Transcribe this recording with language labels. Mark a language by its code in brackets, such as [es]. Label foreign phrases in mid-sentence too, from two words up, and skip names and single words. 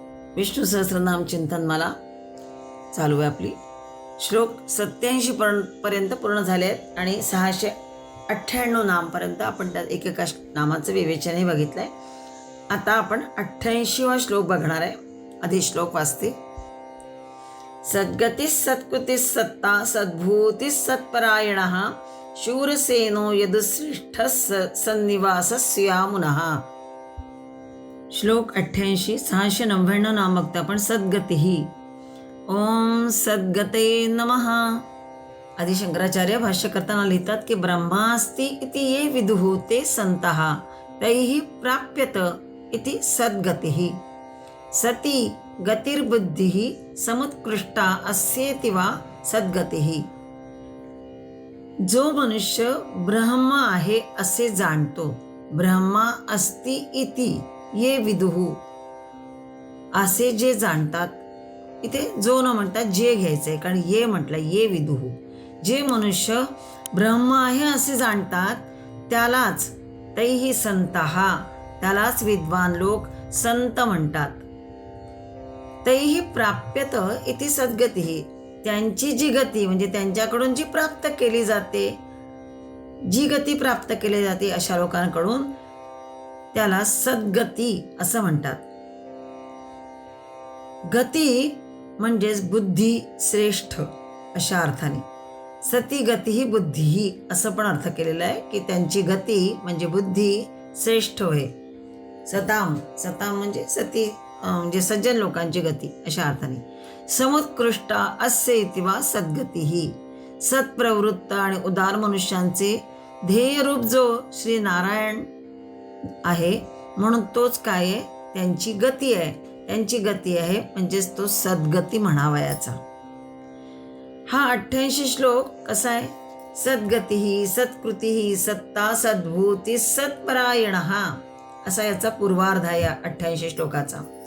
[mr] विष्णू सहस्रनाम चिंतनमाला चालू आहे आपली. श्लोक 87 पर्यंत पूर्ण झाले आहेत आणि 698 नामपर्यंत आपण त्यात एकेका नामाचं विवेचनही बघितलंय. आता आपण 88वा श्लोक बघणार आहे. आधी श्लोक वाचते. [sa] सद्गतीस सत्कृतीस सत्ता सद्भूतीस सत्परायणः शूरसेनो यदुश्रेष्ठ सन्निवासस्यामुनः. [mr] श्लोक 88 699 नाम बघतो आपण. सद्गती. [sa] ओम सद्गते नमः. [mr] आदि शंकराचार्य भाष्य करताना लिहितात की [sa] ब्रह्मास्ति इति ये विदुः ते संतः तैः प्राप्यत इति सद्गतिः. सती गतिर्बुद्धिः समुत्कृष्टा अस्येति वा सद्गतिः. [mr] जो मनुष्य ब्रह्म आहे असे जाणतो, [sa] ब्रह्मा अस्ति इति ये विदुः [mr] असे जे जाणतात. इथे जो न म्हणतात जे घ्यायचंय, कारण ये म्हटलं [sa] ये विदुः. [mr] जे मनुष्य ब्रह्म आहे असे जाणतात त्यालाच [sa] तैहि संतः, [mr] त्यालाच विद्वान लोक संत म्हणतात. [sa] तैहि प्राप्यत इति सद्गतिः. [mr] त्यांची जी गती म्हणजे त्यांच्याकडून जी प्राप्त केली जाते, जी गती प्राप्त केली जाते अशा लोकांकडून त्याला सद्गती असं म्हणतात. गती म्हणजेच बुद्धी श्रेष्ठ अशा अर्थाने. सती गती ही बुद्धी ही असं पण अर्थ केलेला आहे की त्यांची गती म्हणजे बुद्धी श्रेष्ठ होय. सताम सताम म्हणजे सती म्हणजे सज्जन लोकांची गती अशा अर्थाने. [sa] समुत्कृष्टा अस्य इति वा सद्गतिः. [mr] सत्प्रवृत्त आणि उदार मनुष्यांचे ध्येयरूप जो श्री नारायण आहे म्हणून तोच काय आहे त्यांची गती आहे. त्यांची गती आहे म्हणजेच तो सद्गती म्हणावयाचा. हा 88 श्लोक कसा आहे. [sa] सद्गतिः सत्कृतिः सत्ता सद्भूती सत्परायणः [mr] असा याचा पूर्वार्ध आहे या 88 श्लोकाचा.